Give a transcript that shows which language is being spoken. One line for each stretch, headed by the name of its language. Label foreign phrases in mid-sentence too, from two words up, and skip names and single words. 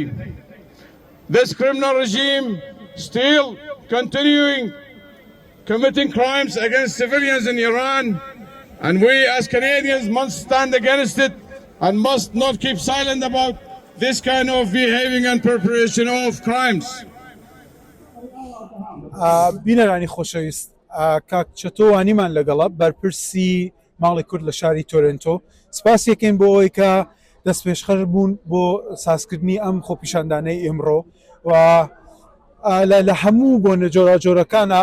English: This criminal regime still continuing committing crimes against civilians in Iran, and we as Canadians must stand against it and must not keep silent about this kind of behaving and preparation of crimes.
Central Kurdish: بینەرانی خۆشەویست، کاک چەتۆوانیمان لەگەڵە بەرپرسی ماڵی کورد لە شاری تۆرنتۆ. سپاس یەکەین بۆ ئەوەی کە دەست پێشخەر بوون بۆ سازکردنی ئەم خۆپیشاندانەی ئێمڕۆ و لە هەموو بۆ نەجۆرا جۆرەکانە